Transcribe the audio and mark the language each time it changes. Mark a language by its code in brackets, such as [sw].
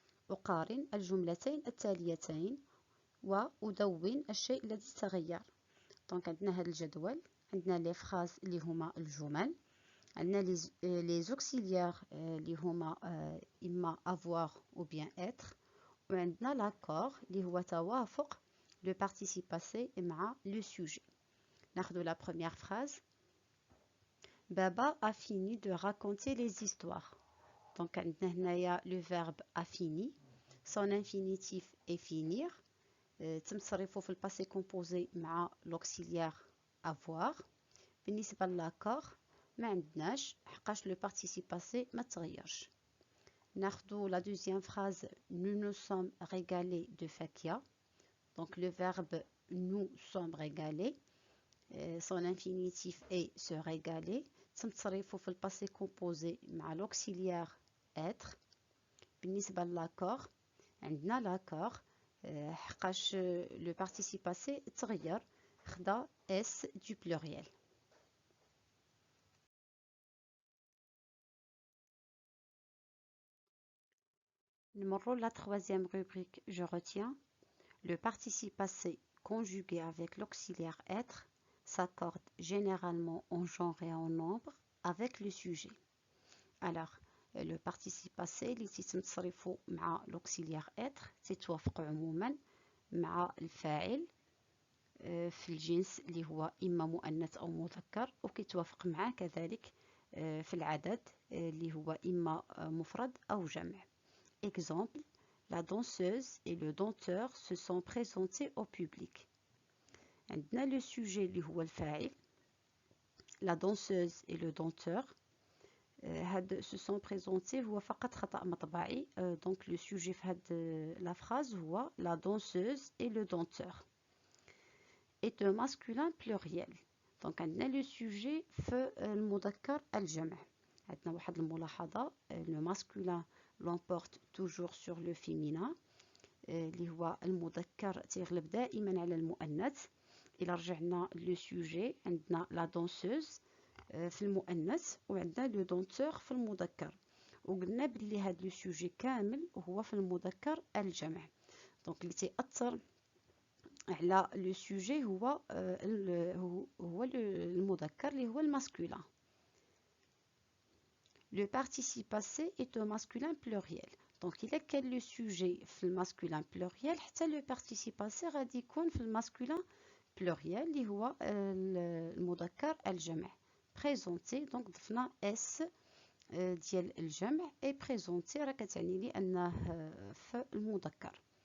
[ar] أقارن الجملتين التاليتين وأدون الشيء الذي تغير. دونك عندنا هذا الجدول، عندنا لي فراز اللي هما الجمل، عندنا لي زوكسيليير اللي هما إما avoir ou bien être، وعندنا l'accord اللي هو توافق le participe passé مع le sujet. ناخذ [fr] la première phrase. Baba a fini de raconter les histoires. Donc [ar] عندنا هنايا [fr] le verbe a fini. Son infinitif est finir. [ar] تم تصريفه في الباسي composé مع l'auxiliaire avoir. بالنسبة لl'accord ما عندناش حقاش le participe passé ما تغيرش. ناخذ [fr] la deuxième phrase nous nous sommes régalés de fakia. Donc le verbe nous sommes régalés. Son infinitif est se régaler. [ar] تم تصريفه في الباسي composé مع l'auxiliaire être. بالنسبة لl'accord عندنا l'accord حقاش le participe passé تغير خدا S du pluriel. نمروا [fr] la troisième rubrique, je retiens. Le participe passé conjugué avec l'auxiliaire être s'accorde généralement en genre et en nombre avec le sujet. [ar] Alors, le participe passé اللي تيتصرفوا مع l'auxiliaire être تتوافقوا عموما مع الفاعل في الجنس اللي هو إما مؤنث أو مذكر وكيتوافق معاه كذلك في العدد اللي هو إما مفرد أو جمع. [fr] Exemple, la danseuse et le danseur se sont présentés au public. [ar] عندنا le sujet اللي هو الفاعل. [fr] La danseuse et le danseur هاد se sont présentés [ar] هو فقط خطأ مطبعي. [fr] Donc le sujet [ar] في هاد [fr] la phrase هو la danseuse et le danseur. est un masculin pluriel. [ar] Donc عندنا le sujet في المذكر الجمع. عندنا واحد الملاحظة [fr] le masculin l'emporte toujours sur le féminin [ar] اللي هو المذكر تيغلب دائما على المؤنث. إلا رجعنا لو سوجي عندنا لا دونسوز في المؤنث وعندنا لو دونتور في المذكر وقلنا بلي هاد لو سوجي كامل هو في المذكر الجمع. دونك اللي تيأثر على لو سوجي هو المذكر اللي هو الماسكولين. [fr] Le participe passé est un masculin pluriel. [ar] Donc il a كان le sujet في الماسكولين pluriel حتى le participe passé غادي يكون في الماسكولين pluriel اللي هو المذكر الجمع. présenté donc ضفنا s ديال الجمع et présenté راه كتعني لي انه في المذكر.